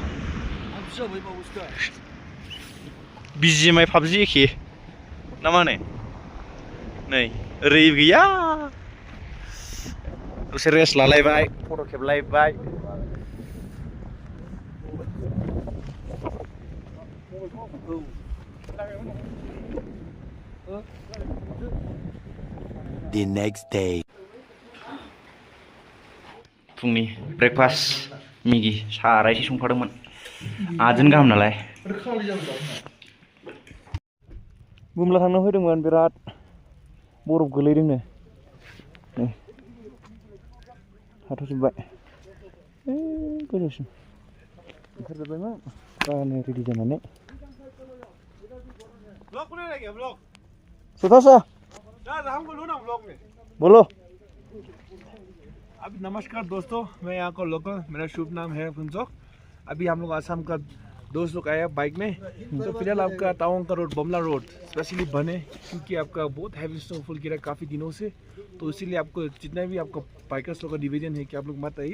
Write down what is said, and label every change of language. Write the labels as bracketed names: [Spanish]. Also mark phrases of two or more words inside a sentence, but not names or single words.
[Bodo] बिजिएमआइ पाबजि एखे ना मा होनो नै ओरै गैया दसे रेस्ट लालायबाय फट' खेबलायबाय [English] The next day. [Bodo] फुंनि ब्रेकफास्ट मेगि सारायसे संखादोंमोन आजोन गाहाम नालाय बुमला थांनो फैदोंमोन बिराद बरफ गोलैदोंनो नै थाथ'जोबबाय गोजौसिम ओंखारजोबबायमोन गानो रेडि जानानै सुथासा बोलो [Hindi] अब नमस्कार दोस्तों, मैं यहाँ का लोकल, मेरा शुभ नाम है फुनसोक। अभी हम लोग आसाम का दोस्त लोग आया बाइक में। तो फिलहाल आपका टाउन का रोड बमला रोड स्पेशली बने क्योंकि आपका बहुत [English] heavy snowfall [Hindi] गिरा काफ़ी दिनों से, तो इसीलिए आपको जितना भी आपका बाइकर्स लोग का डिवीजन है कि आप लोग मत आइए।